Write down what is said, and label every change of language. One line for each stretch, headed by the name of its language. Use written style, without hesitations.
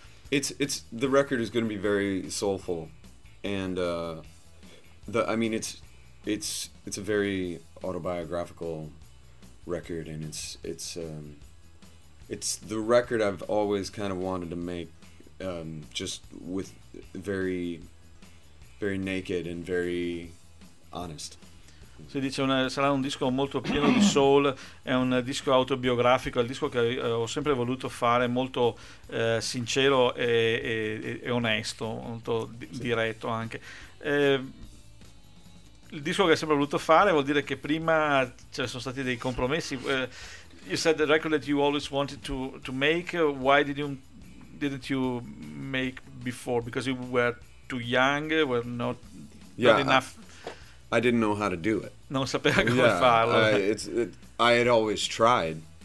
English: It's the record is going to be very soulful, and it's a very autobiographical record, and it's the record I've always kind of wanted to make, just with very, very naked and very honest.
Italian: Si dice sarà un disco molto pieno di soul, è un disco autobiografico, è il disco che ho sempre voluto fare, molto sincero e onesto, molto diretto anche. Il disco che hai sempre voluto fare vuol dire che prima ci sono stati dei compromessi.
English: You said the record that you always wanted to make. Why didn't you make before? Because you were too young, were not good enough. I didn't know how to do it.
Italian: Non sapevo come farlo.
English: I had always tried.